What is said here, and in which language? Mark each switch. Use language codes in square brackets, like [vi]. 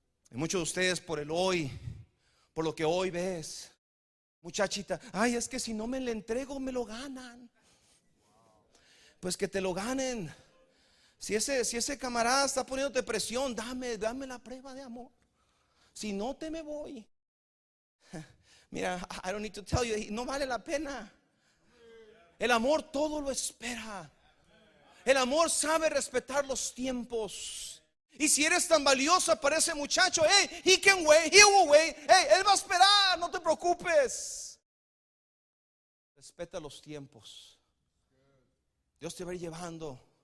[es] Y muchos de ustedes por el hoy, por lo que hoy ves, muchachita, es que si no me le entrego me lo ganan. Pues que te lo ganen. Si ese camarada está poniéndote presión, dame la prueba de amor. Si no te me voy. Mira, [en] I don't need to tell you, [es] no vale la pena. El amor todo lo espera. El amor sabe respetar los tiempos. Y si eres tan valiosa para ese muchacho, [en] he can wait, he will wait. [es] Él va a esperar, no te preocupes. Respeta los tiempos. Dios te va a ir llevando.